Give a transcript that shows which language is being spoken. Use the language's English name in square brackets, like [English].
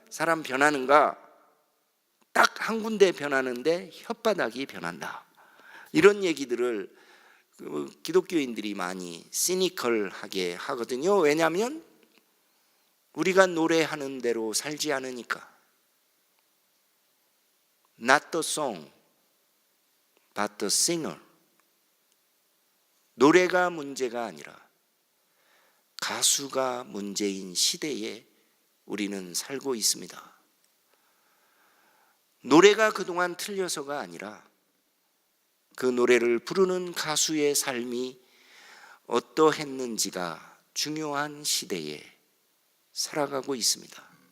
[Korean] 사람 변하는가? 딱 한 군데 변하는데 혓바닥이 변한다. 이런 얘기들을 기독교인들이 많이 시니컬하게 하거든요. 왜냐하면 우리가 노래하는 대로 살지 않으니까. [English] Not the song, but the singer. [Korean] 노래가 문제가 아니라 가수가 문제인 시대에 우리는 살고 있습니다. 노래가 그동안 틀려서가 아니라 그 노래를 부르는 가수의 삶이 어떠했는지가 중요한 시대에 살아가고 있습니다.